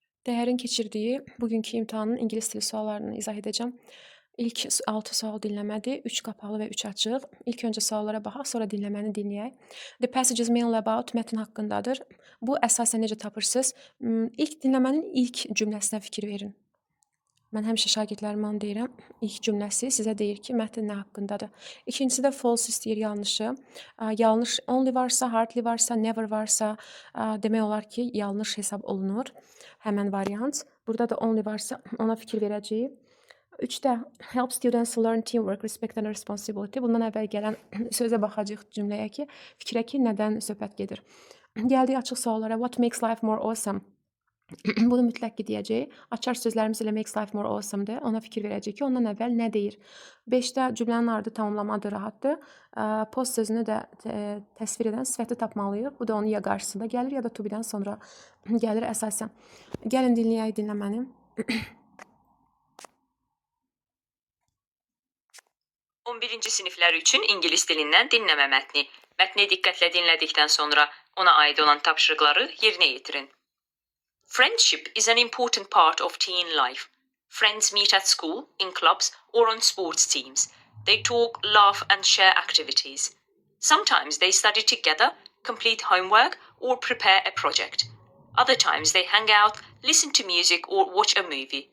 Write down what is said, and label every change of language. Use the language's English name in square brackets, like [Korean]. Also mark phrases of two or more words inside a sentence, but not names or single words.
[Azerbaijani] Dəhərin keçirdiyi bugünkü imtahanın ingilis dili suallarını izah edəcəm. İlk 6 sual dinləmədir, 3 qapalı və 3 açıq. İlk öncə suallara baxaq, sonra dinləməni dinləyək. [English] The passage is mainly about [Azerbaijani] mətn haqqındadır. Bu əsasən necə tapırsınız? İlk dinləmənin ilk cümləsinə fikir verin. Mən həmişə şagirdlərimə onu deyirəm. İlk cümləsi sizə deyir ki, mətn nə haqqındadır. İkincisi də false istəyir, yanlışı. Yanlış only varsa, hardly varsa, never varsa, demək olar ki, yanlış hesab olunur. Həmən variant. Burada da only varsa ona fikir verəcəyik. [English] 3-də help students learn teamwork, respect and responsibility. [Azerbaijani] Bundan əvvəl gələn sözə baxacağıq cümləyə ki, fikrə ki, nədən söhbət gedir. Gəldik açıq suallara. [English] What makes life more awesome? [Azerbaijani] Bunu mütləq ki, deyəcəyik. Açar sözlərimiz elə [English] makes life more awesome- [Azerbaijani] dır. Ona fikir verəcəyik ki, ondan əvvəl nə deyir? 5-də cümlənin ardı tamamlamadır, rahatdır. Post sözünü də təsvir edən sifəti tapmalıyıq. Bu da onun ya qarşısında gəlir, ya da [English] to be- [Azerbaijani] dən sonra gəlir əsasən. Gəlin dinləyək dinləməni. 11-ci siniflər üçün ingilis dilindən dinləmə mətni. Mətni diqqətlə dinlədikdən sonra ona aid olan tapşırıqları yerinə yetirin. [English] Friendship is an important part of teen life. Friends meet at school, in clubs, or on sports teams. They talk, laugh, and share activities. Sometimes they study together, complete homework, or prepare a project. Other times they hang out, listen to music, or watch a movie.